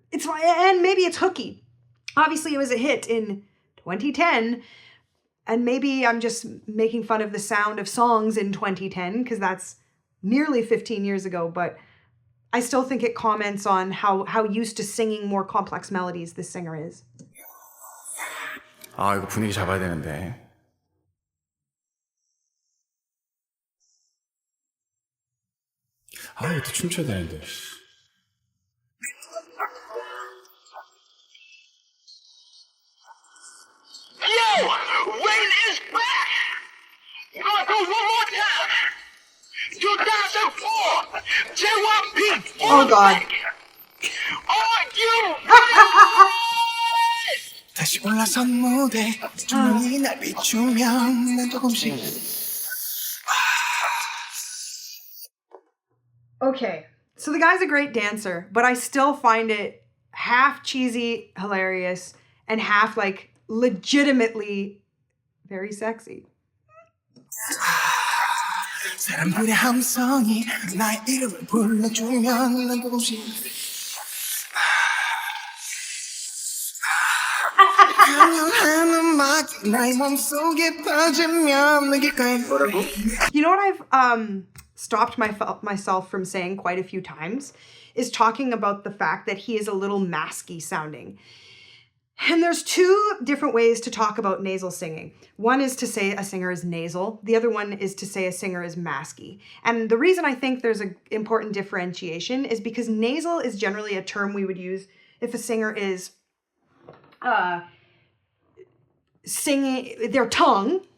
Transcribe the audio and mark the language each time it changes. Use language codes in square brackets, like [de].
[en] It's, and maybe it's hooky. Obviously it was a hit in 2010, and maybe I'm just making fun of the sound of songs in 2010 because that's nearly 15 years ago, but I still think it comments on how used to singing more complex melodies this singer is. [ko] 아, 이거 분위기 잡아야 되는데. 아, 이것도 춤춰야 되는데. [en] Yo, Rain is back. We're gonna go one more time. 2004, JYP. Oh God. Are you? [ko] 다시 올라선 무대 조명이 날 비추면 난 조금씩 [en] Okay, so the guy's a great dancer, but I still find it half cheesy, hilarious, and half like legitimately very sexy. [ko] 사람들의 함성이 나의 이름을 불러주면 난 조금씩 강렬한 음악이 나의 몸속에 빠지면 내 귓가에 뭐라고? [en] You know what I've stopped myself from saying quite a few times is talking about the fact that he is a little masky sounding. And there's two different ways to talk about nasal singing. One is to say a singer is nasal. The other one is to say a singer is masky. And the reason I think there's an important differentiation is because nasal is generally a term we would use if a singer is singing their tongue.